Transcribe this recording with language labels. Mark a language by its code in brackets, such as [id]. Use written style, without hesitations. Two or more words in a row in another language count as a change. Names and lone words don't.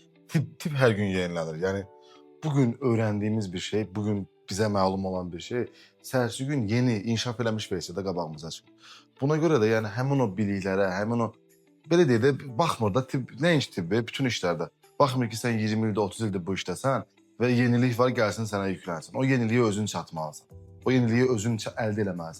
[tr] Tip her gün yenilenir. Yani bugün öğrendiğimiz bir şey, [az] bugün bize məlum olan bir şey, səhərsi gün yeni, inkişaf eləmiş versiyada qabağımıza çıxır. Buna görə də yəni həmin o biliklərə, həmin o belə deyək də baxmır da tibb, nəinki tibbi, bütün işlərdə. Baxmır ki, sən 20 ildir, 30 ildir bu işdəsən və yenilik var, gəlsin sənə yüklənsin. O yeniliyə özün çatmalısan. O yeniliyi özün əldə eləməlisən.